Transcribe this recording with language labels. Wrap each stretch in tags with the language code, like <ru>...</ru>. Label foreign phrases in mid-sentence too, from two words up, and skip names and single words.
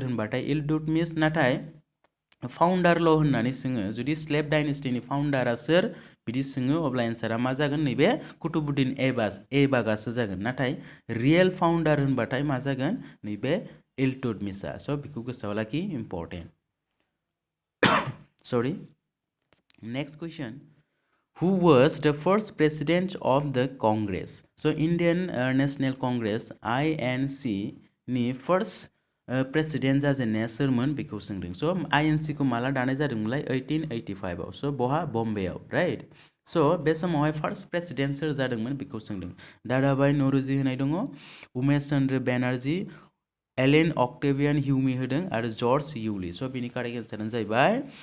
<brx>होनबाथाय इल्तुतमिश नाथाय फाउन्डारल' होननानै सोङो जुदि स्लेभ डाइनेस्टिनि फाउन्डारा सोर बिदि सोङो अब्ला एन्सारा मा जागोन नैबे कुतुबुद्दिन ऐबकआसो जागोन नाथाय</brx> <en>real founder</en> <brx>होनबाथाय मा जागोन नैबे इल्तुतमिशआ स' बेखौ गोसोआव लाखि</brx> <en>important sorry next question who was the first president of the Congress?</en> <brx>So Indian National Congress INC नि first प्रेसिडेन्ट जाजेननाया सोरमोन बेखौ सोंदों स' INC खौ माला दानाय जादोंमोनलाय 1885 आव स' बहा बम्बेआव राइट स' बे समावहाय</brx> <en>first president</en> <brx>सोर जादोंमोन बेखौ सोंदों दादाभाई नौरोजी होनाय दङ उमेश चन्द्र बेनार्जी एलेन अक्टेवियान ह्यूमी होदों आरो जर्ज इउली स' बेनि कारेक्ट एन्सारानो जाहैबाय</brx>